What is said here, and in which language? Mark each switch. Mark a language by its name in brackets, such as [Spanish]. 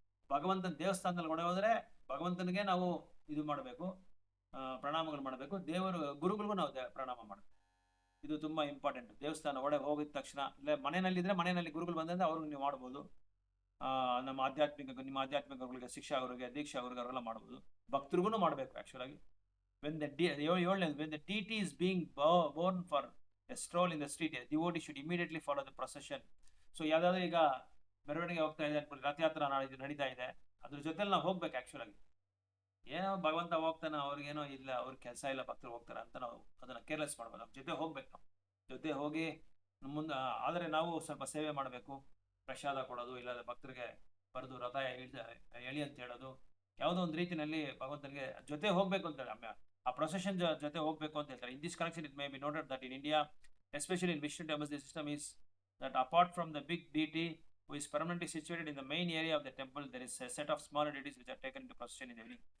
[Kannada] ಭಗವಂತನ ದೇವಸ್ಥಾನದಲ್ಲಿ ಹೋದ್ರೆ ಭಗವಂತನಿಗೆ ನಾವು ಇದು ಮಾಡಬೇಕು, ಪ್ರಣಾಮಗಳು ಮಾಡಬೇಕು. ಗುರುಗಳಿಗೂ ನಾವು ಪ್ರಣಾಮ ಮಾಡಬೇಕು. ಇದು ತುಂಬಾ ಇಂಪಾರ್ಟೆಂಟ್. ದೇವಸ್ಥಾನ ಒಳಗೆ ಹೋಗಿದ ತಕ್ಷಣ, ಇಲ್ಲ ಮನೆಯಲ್ಲಿದ್ರೆ ಮನೆಯಲ್ಲಿ ಗುರುಗಳು ಬಂದ್ರೆ ಅವ್ರಿಗೆ ನೀವು ಮಾಡ್ಬೋದು. ನಿಮ್ಮ ಆಧ್ಯಾತ್ಮಿಕ ಗುರುಗಳಿಗೆ, ಶಿಕ್ಷಾ ಅವರಿಗೆ, ದೀಕ್ಷಾ ಅವರಿಗೆ ಅವರೆಲ್ಲ ಮಾಡ್ಬೋದು. ಭಕ್ತರಿಗೂ ಮಾಡಬೇಕು ಆಕ್ಚುಲಾಗಿ. [English] when the deity is being born for a stroll in the street, a devotee should immediately follow the procession. [Kannada] So ಯಾವ್ದಾದ್ರು ಈಗ ಮೆರವಣಿಗೆ ಹೋಗ್ತಾ ಇದೆ, ರಥಯಾತ್ರಾ ನಡೀತಾ ಇದೆ, ಅದ್ರ ಜೊತೆಲಿ ನಾವು ಹೋಗ್ಬೇಕು. ಆಕ್ಚುಲಾಗಿ ಏನೋ ಭಗವಂತ ಹೋಗ್ತಾನೆ, ಅವ್ರಿಗೇನೋ ಇಲ್ಲ, ಅವ್ರ ಕೆಲಸ ಇಲ್ಲ, ಭಕ್ತರು ಹೋಗ್ತಾರೆ ಅಂತ ನಾವು ಅದನ್ನ ಕೇರ್ಲೆಸ್ ಮಾಡ್ಬೋದು. ನಮ್ಮ ಜೊತೆ ಹೋಗ್ಬೇಕು, ನಾವು ಜೊತೆ ಹೋಗಿ ಮುಂದೆ. ಆದರೆ ನಾವು ಸ್ವಲ್ಪ ಸೇವೆ ಮಾಡಬೇಕು, ಪ್ರಸಾದ ಕೊಡೋದು, ಇಲ್ಲಾಂದ್ರೆ ಭಕ್ತರಿಗೆ ಬರೆದು ರಥ ಎಳಿ ಅಂತ ಹೇಳೋದು, ಯಾವುದೋ ಒಂದು ರೀತಿಯಲ್ಲಿ ಭಗವಂತನಿಗೆ ಜೊತೆ ಹೋಗ್ಬೇಕು ಅಂತ ಹೇಳಿ, ಆ ಪ್ರೊಸೆಷನ್ ಜೊತೆ ಹೋಗ್ಬೇಕು ಅಂತ ಹೇಳ್ತಾರೆ. [English] In this connection it may be noted that in India, especially in Vishnu temples, the system is that apart from the big deity who is permanently situated in the main area of the temple, there is a set of smaller deities which are taken into procession in the evening.